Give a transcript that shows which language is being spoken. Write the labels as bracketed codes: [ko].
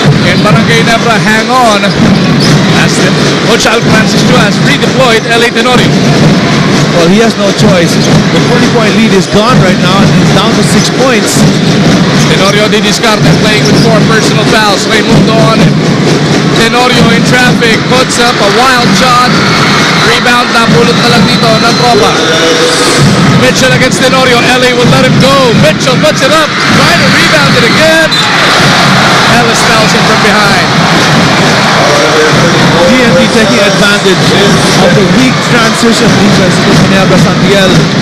[en] And Barangay Ginebra hang on as Coach Al Francisco has redeployed L.A. Tenorio. Well, he has no choice. The 40-point lead is gone right now, and it's down to 6 points. Tenorio di discarte playing with 4 personal fouls. Raimundo on it. Tenorio in traffic, puts up a wild shot. [tl] Rebound na pulot na lang dito ng tropa. [en] Mitchell against Tenorio. LA will let him go. Mitchell puts it up, trying to rebound it again. Ellis fouls him from behind. TNT taking advantage of the weak transition defense of Ginebra Santiago.